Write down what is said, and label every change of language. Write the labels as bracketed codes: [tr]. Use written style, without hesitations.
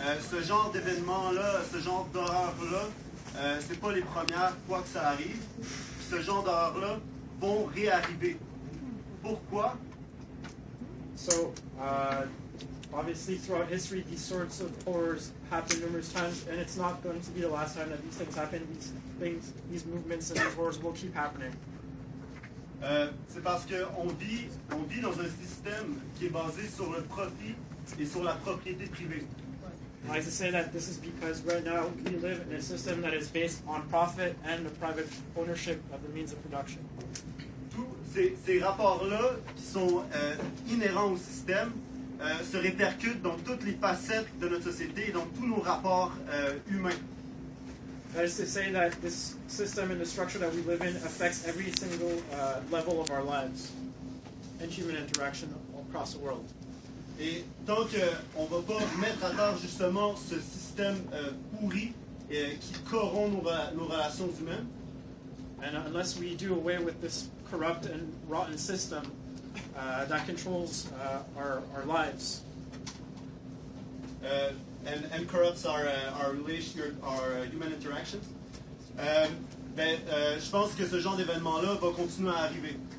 [fr] Ce genre d'événement-là, ce genre d'horreur-là, c'est pas les premières fois que ça arrive. Ce genre d'horreur-là vont réarriver. Pourquoi? [en] So, obviously, throughout history, these sorts of horrors happen numerous times, and it's not going to be the last time that these things happen. These movements and these horrors will keep happening. [fr] C'est parce qu'on vit dans un système qui est basé sur le profit et sur la propriété privée. [en] I like to say that this is because right now we live in a system that is based on profit and the private ownership of the means of production. [fr] Tous ces rapports-là qui sont inhérents au système se répercutent dans toutes les facettes de notre société et dans tous nos rapports humains. [en] That is to say that this system and the structure that we live in affects every single level of our lives and human interaction across the world. [fr] Et tant qu'on ne va pas mettre à terre justement ce système pourri qui corrompt nos relations humaines, [en] and unless we do away with this corrupt and rotten system that controls our lives, and corrupts our relation, our human interactions, [fr] je pense que ce genre d'événement-là va continuer à arriver.